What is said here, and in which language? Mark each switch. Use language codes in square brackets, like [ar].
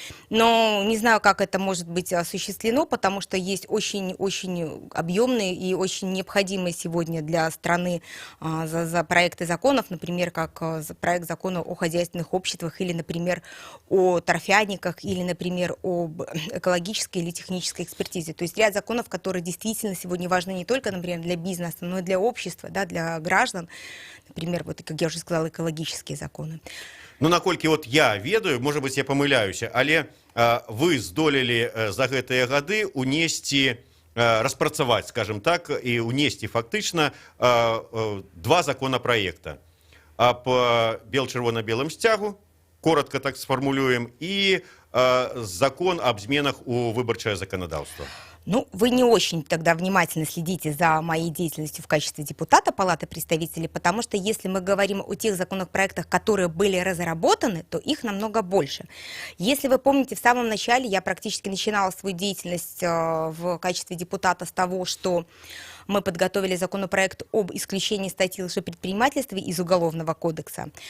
[ru] Но не знаю, как это может быть осуществлено, потому что есть очень объемные и очень необходимые сегодня для страны за проекты законов, например, как проект закона о хозяйственных обществах, или, например, о торфяниках, или, например, об экологической или технической экспертизе. То есть ряд законов, которые действительно сегодня важны не только, например, для бизнеса, но и для общества, да, для граждан. Например, вот, как я уже сказала, экологические законы. [be] Ну, наколькі вот я ведаю, [ru] может быть, [be] я памыляюся, але вы здолелі за гэтыя гады унесці, распрацаваць, скажем так, і унесці фактычна 2 законапраекта аб бел-чырвона-белым сцягу, коротко так сфармулюем, і закон об зменах у выбарчае законодаўства. [ru] Ну, вы не очень тогда внимательно следите за моей деятельностью в качестве депутата Палаты представителей, потому что если мы говорим о тех законопроектах, которые были разработаны, то их намного больше. Если вы помните, в самом начале я практически начинала свою деятельность в качестве депутата с того, что мы подготовили законопроект об исключении статьи лжепредпринимательства из Уголовного кодекса.